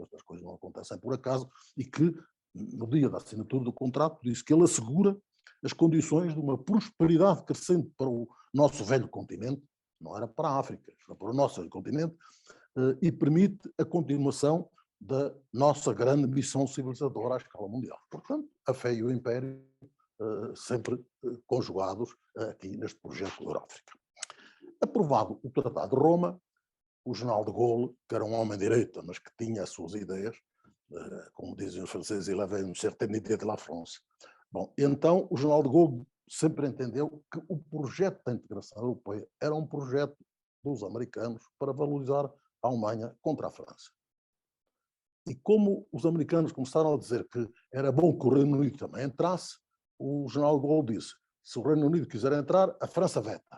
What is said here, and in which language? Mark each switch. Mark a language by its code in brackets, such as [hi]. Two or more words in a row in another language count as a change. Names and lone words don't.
[pt] Estas coisas não acontecem por acaso, e que, no dia da assinatura do contrato, disse que ele assegura as condições de uma prosperidade crescente para o nosso velho continente, não era para a África, era para o nosso velho continente, e permite a continuação da nossa grande missão civilizadora à escala mundial. Portanto, a fé e o império sempre conjugados aqui neste projeto Euráfrica. Aprovado o Tratado de Roma, o general de Gaulle, que era um homem de direita, mas que tinha as suas ideias, como dizem os franceses, [fr] il avait une certaine idée de la France. [pt] Bom, então o general de Gaulle sempre entendeu que o projeto da integração europeia era um projeto dos americanos para valorizar a Alemanha contra a França. E como os americanos começaram a dizer que era bom que o Reino Unido também entrasse, o general de Gaulle disse: se o Reino Unido quiser entrar, a França veta.